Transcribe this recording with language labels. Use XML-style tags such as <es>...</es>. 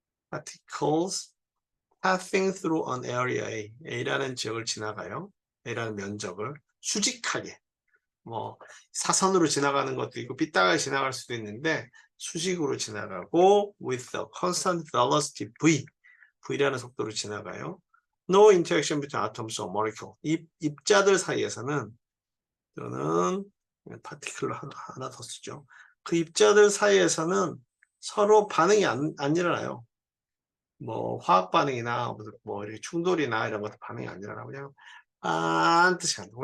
<en>particles passing through an area A,</en> <ko>A라는 지역을 지나가요. A라는 면적을 수직하게, 뭐 사선으로 지나가는 것도 있고 삐딱하게 지나갈 수도 있는데 수직으로 지나가고</ko> <en>with a constant velocity V,</en> <ko>V라는 속도로 지나가요.</ko> <en>No interaction between atoms or molecule.</en> <ko>입자들 사이에서는 또는 파티클로 하나 더 쓰죠. 그 입자들 사이에서는 서로 반응이 안 일어나요. 뭐 화학 반응이나 뭐 이렇게 충돌이나 이런 것도 반응이 안 일어나고 그냥 반드시 간다.</ko>